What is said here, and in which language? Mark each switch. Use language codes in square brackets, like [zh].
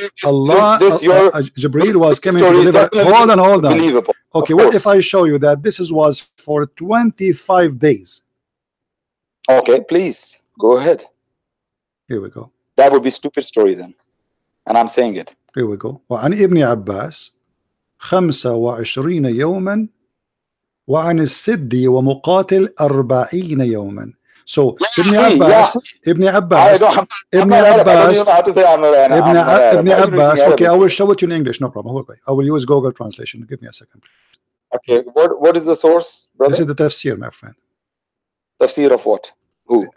[en] Allah, Jibreel was coming to deliver. Hold on. Believable. Okay, what if I show you that this was for 25 days? Okay, please go ahead. Here we go. That would be stupid story then, and I'm saying it. Here we go. [ar] وعن ابن عباس 25 يوما وعن السدي ومقاتل 40 يوما. [en] So Ibn Abbas, okay, I will show it to you in English, no problem. Okay, I will use Google translation. Give me a second, please. Okay, what is the source, brother? This is the tafsir, my friend. Tafsir of what? Who?